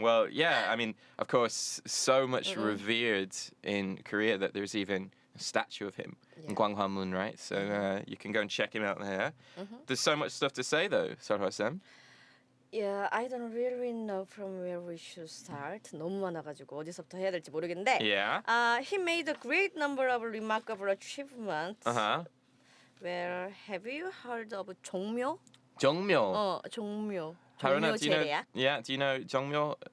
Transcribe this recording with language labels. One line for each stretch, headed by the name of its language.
English: Well, yeah, I mean, of course, so much revered in Korea that there's even a statue of him in Gwanghwamun, right? So you can go and check him out there. There's so much stuff to say though, Sarhwa-sam. Yeah, I don't really know from where we should start.
Korean: 너무 많아가지고 어디서부터 해야 될지 모르겠는데.
English: Yeah. He made a great number of remarkable achievements. Uh-huh. Well, have you heard of 종묘?
Korean: 정묘. 종묘.
English: Haruna,
Korean: 종묘
English: do you know?
Korean: 제례야?
English: Yeah, do you know 정묘?